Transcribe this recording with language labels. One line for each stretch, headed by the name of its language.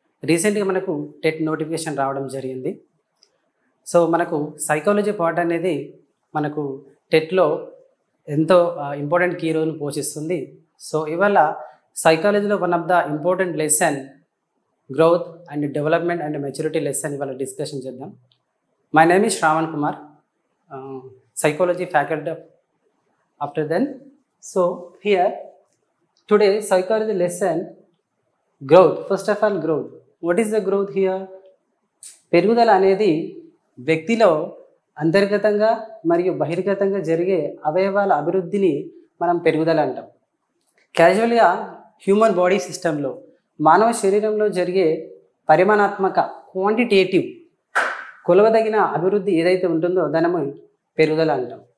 Telugu: రీసెంట్గా మనకు TET notification రావడం జరిగింది. సో మనకు సైకాలజీ పార్ట్ అనేది మనకు టెట్లో ఎంతో ఇంపార్టెంట్ కీ రోల్ని పోషిస్తుంది. సో ఇవాళ సైకాలజీలో
English: one of the important lesson growth and development and maturity lesson
Telugu: ఇవాళ డిస్కషన్ చేద్దాం.
English: My name is Shravan Kumar, psychology faculty after then. So here today psychology lesson growth. First of all growth. What is the growth here?
Telugu: పెరుగుదల అనేది వ్యక్తిలో అంతర్గతంగా మరియు బహిర్గతంగా జరిగే అవయవాల అభివృద్ధిని మనం పెరుగుదల అంటాం. క్యాజువల్గా హ్యూమన్ బాడీ సిస్టంలో మానవ శరీరంలో జరిగే పరిమాణాత్మక క్వాంటిటేటివ్ కొలవదగిన అభివృద్ధి ఏదైతే ఉంటుందో దాన్ని పెరుగుదల అంటాం.